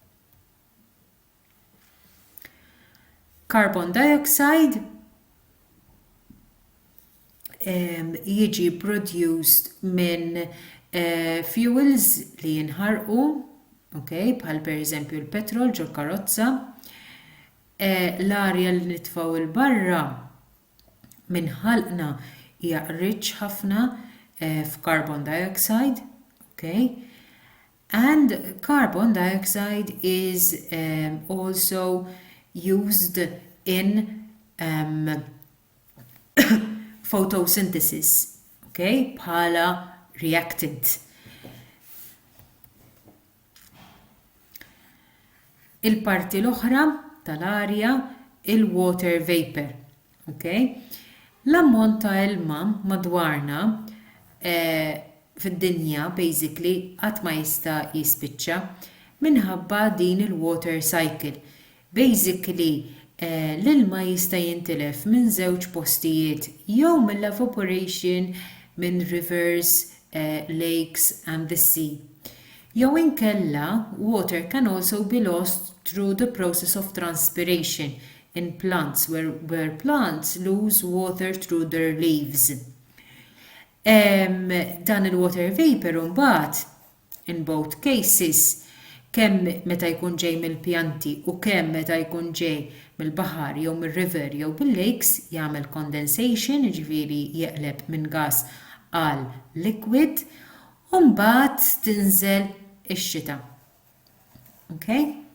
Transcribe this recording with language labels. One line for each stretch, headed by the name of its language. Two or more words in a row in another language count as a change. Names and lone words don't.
English: Carbon dioxide
Maltese: jiġi produced minn fuels li jinħarqu, okay, bħal pereżempju l-petrol ġol karozza, l-arja li nitfgħu il-barra minn ħalqna hija rich ħafna f'
English: carbon dioxide,
Maltese: okay?
English: And carbon dioxide is also used in photosynthesis,
Maltese: okay, bħala reactant. Il-parti l-oħra tal-arja il-
English: water vapor,
Maltese: okay? L-ammont ta' ilma madwarna fid-dinja basically qatt ma jista' jispiċċa minħabba din il-
English: water cycle.
Maltese: Basically, l-ilma jista' jintilef minn żewġ postijiet, jew mill-evaporation minn
English: rivers, lakes and the sea.
Maltese: Jew inkella,
English: water can also be lost through the process of transpiration in plants, where plants lose water through their leaves.
Maltese: Dan il-
English: water vapor
Maltese: mbagħad,
English: in both cases,
Maltese: kemm meta jkun ġej mill-pjanti u kemm meta jkun ġej mill-baħar jew mir-river jew bil-lakes jagħmel condensation, jiġifieri jeqleb minn gas għal liquid u mbagħad tinżel ix-xita. Okay?